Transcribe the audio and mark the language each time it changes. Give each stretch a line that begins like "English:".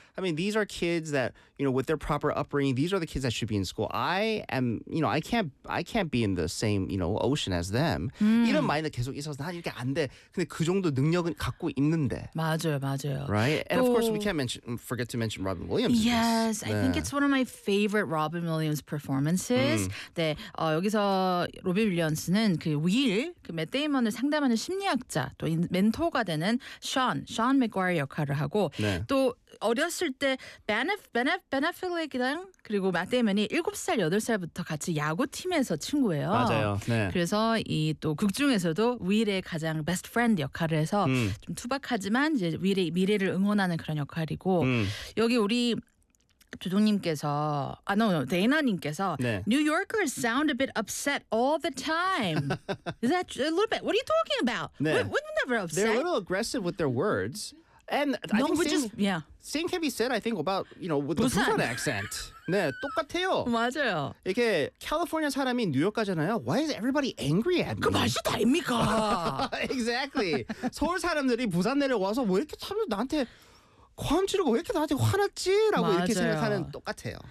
English: I mean, these are kids that you know with their proper upbringing. These are the kids that should be in school. I am, you know, I can't be in the same you know ocean as them.
Korean: 이런 마인드 계속 있어서 난 이렇게 안 돼. 근데 그 정도 능력은 갖고 있는데. 맞아요, 맞아요.
English: Right, and 또, of course we can't forget to mention Robin Williams. Yes, I think it's one of my favorite Robin Williams performances.
Korean: 네, 여기서 로빈 윌리엄스는 그 윌, 그 Matt Damon 을 상담하는 심리학자 또 멘토가 되는 션 맥과이어 역할을 하고 네. 또 어렸을 때 베네필릭이랑 그리고 맷데이먼이 7살, 8살부터 같이 야구팀에서 친구예요. 맞아요. 네. 그래서 이 또 극 중에서도 윌의 가장 베스트 프렌드 역할을 해서 좀 투박하지만 이제 윌의 미래를 응원하는 그런 역할이고 여기 우리 조종님께서 아,
English: no, no,
Korean: 데이나님께서 네.
English: New Yorkers sound a bit upset all the time. Is that a little bit? What are you talking about? 네. We're never upset. They're a little aggressive with their words. And no, I think same, just, yeah. same can be said, I think, about, you know, with the Busan accent.
Korean: 네, 똑같아요. 맞아요. 이렇게 캘리포니아 사람이 뉴욕 가잖아요.
English: Why is everybody angry at me?
Korean: 그 맛이 다 아닙니까?
English: Exactly.
Korean: 서울 사람들이 부산 내려와서 왜 이렇게 사람들 나한테 광주를 왜 이렇게 나한테 화났지라고 맞아요. 이렇게 생각하는 똑같아요.